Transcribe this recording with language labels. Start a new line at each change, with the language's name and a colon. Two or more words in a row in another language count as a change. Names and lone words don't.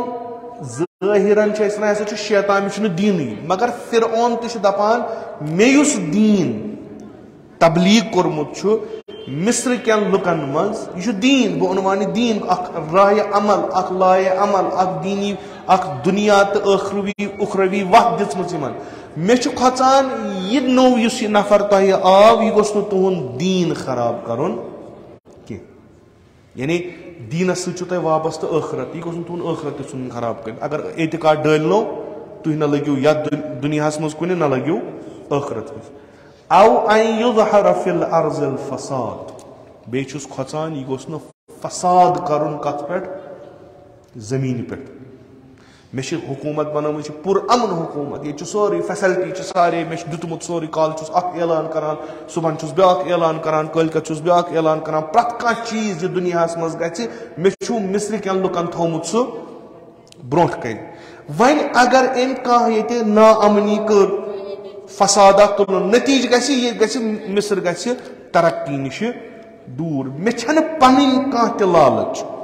Kashmiri: ظٲہرن چھِ أسۍ ونان ہسا چھُ شیطان مےٚ چھُنہٕ دیٖنٕے مگر فرعون تہِ چھُ دپان مےٚ یُس دیٖن تبلیغ کوٚرمُت چھُ مصر کٮ۪ن لُکن منٛز یہ چھُ دیٖن بہٕ عنوانہِ دیٖن اکھ راہِ عمل اکھ لایہِ عمل اکھ دیٖنی اکھ دُنیا تہٕ اُخروی وتھ دِژمٕژ یِمن مےٚ چھُ کھۄژان یہِ نوٚو یُس یہِ نفر تۄہہِ آو یہِ گوٚژھ نہٕ تُہُنٛد دیٖن خراب کرُن کینٛہہ یعنی دیٖنس سۭتۍ چھُو تۄہہِ وابستہٕ ٲخرت یہِ گوٚژھ نہٕ تُہُنٛد ٲخرت تہِ ژھُنُن خراب کٔرِتھ اگر اعتقاد ڈٲلنو تُہۍ نہ لٔگِو یتھ دُنیاہس منٛز کُنہِ نہ لٔگِو ٲخرت منٛز
Arabic: او ان یظہر فی الارض الفساد
Kashmiri: بیٚیہِ چھُس کھۄژان یہِ گوٚژھ نہٕ فساد کرُن کتھ پٮ۪ٹھ زمیٖنہِ پٮ۪ٹھ مےٚ چھِ حکوٗمت بنٲومٕژ چھِ پُر امن حکوٗمت ییٚتہِ چھُ سورُے فیسلٹی چھِ سارے مےٚ چھُ دیُتمُت سورُے کالہٕ چھُس اکھ اعلان کران صبحن چھُس بیاکھ اعلان کران کٲلۍکٮ۪تھ چھُس بیاکھ اعلان کران پرٛٮ۪تھ کانٛہہ چیٖز یہِ دُنیاہس منٛز گژھِ مےٚ چھُ مصرِ کٮ۪ن لُکن تھوٚومُت سُہ برونٛٹھ کَنہِ وۄنۍ اگر أمۍ کانٛہہ ییٚتہِ نا امنی کٔر فسادات تُلُن نتیٖجہٕ گژھِ یہِ گژھِ مصر گژھِ ترقی نِشہِ دوٗر مےٚ چھنہٕ پنٕنۍ کانٛہہ تہِ لالٕچ